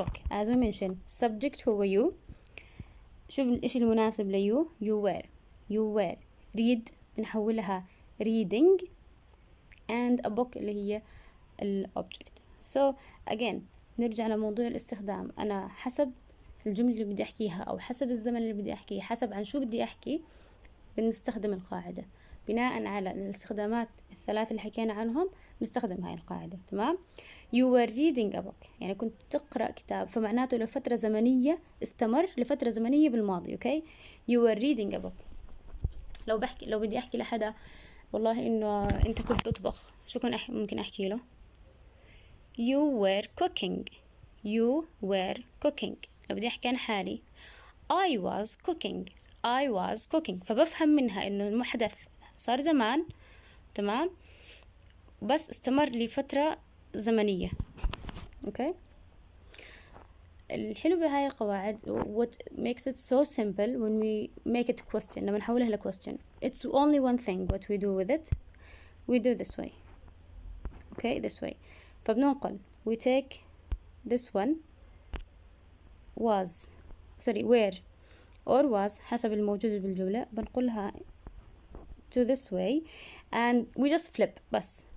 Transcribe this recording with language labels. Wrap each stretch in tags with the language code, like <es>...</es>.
<en>as we mentioned subject</en> <ar>هو</ar> <en>you.</en> <ar>شو الإشي المناسب ليو.</ar> <en>you were read</en> <ar>بنحولها</ar> <en>reading and a book</en> <ar>اللي هي الobject.</ar> <en>so again</en> <ar>نرجع لموضوع الاستخدام. أنا حسب الجملة اللي بدي أحكيها أو حسب الزمن اللي بدي أحكيه حسب عن شو بدي أحكي بنستخدم القاعدة بناء على الاستخدامات الثلاث اللي حكينا عنهم. نستخدم هاي القاعدة. تمام.</ar> <en>you were reading a book</en> <ar>يعني كنت تقرأ كتاب، فمعناته لفترة زمنية استمر لفترة زمنية بالماضي.</ar> <en>Okay. you were reading a book.</en> <ar>لو بدي احكي لحدا والله انه انت كنت تطبخ، شو كن ممكن احكي له؟</ar> <en>you were cooking. you were cooking.</en> <ar>لو بدي احكي عن حالي</ar> <en>I was cooking. I was cooking.</en> <ar>فبفهم منها انه المحدث صار زمان، تمام، بس استمر لفترة زمنية.</ar> <en>Okay.</en> <ar>الحلو بهاي القواعد</ar> <en>what makes it so simple when we make it question،</en> <ar>لما نحولها ل</ar> <en>question it's only one thing what we do with it. we do this way. okay this way.</en> <ar>فبننقل</ar> <en>we take this one was were or was</en> <ar>حسب الموجود بالجملة، بنقلها</ar> <en>to this way and we just flip بس.</en>